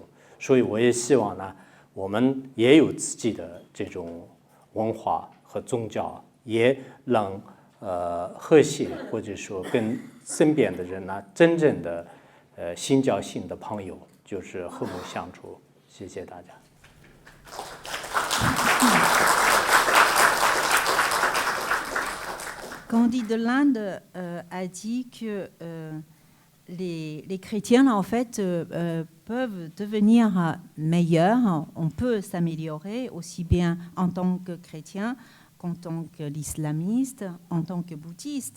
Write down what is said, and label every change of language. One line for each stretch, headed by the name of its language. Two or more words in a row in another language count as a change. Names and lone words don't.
Chinese: 所以我也希望呢，我们也有自己的这种文化和宗教，也能和谐，或者说跟身边的人呢，真正的心交心的朋友，就是和睦相处。谢谢大家。
French: Gandhi de l'Inde a dit que les chrétiens en fait peuvent devenir meilleurs, on peut s'améliorer aussi bien en tant que chrétien qu'en tant que l'islamiste, en tant que bouddhiste.